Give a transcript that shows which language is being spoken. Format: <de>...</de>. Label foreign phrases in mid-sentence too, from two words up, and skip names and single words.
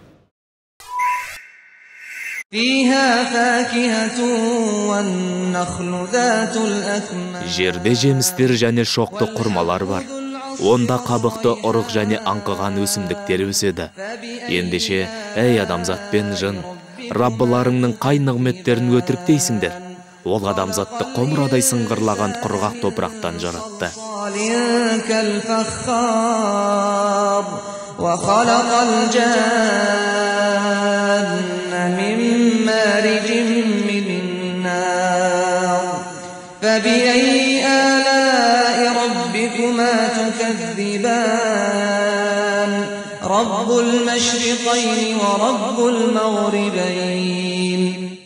<kk>Жерде жемістер және шоқты құрмалар бар. Онда қабықты ұрық және аңқыған өсімдіктер өседі. Ендеше, әй адамзат пен жын, Раббыларыңның қай нығметтерін өтірік дейсіңдер? Ол адамзатты құмырадай сыңғырлаған құрғақ топырақтан жаратты.</kk> <ar>وخلق الجن من مارج من نار فبأي آلاء ربكما تكذبان رب المشرقين ورب المغربين</ar>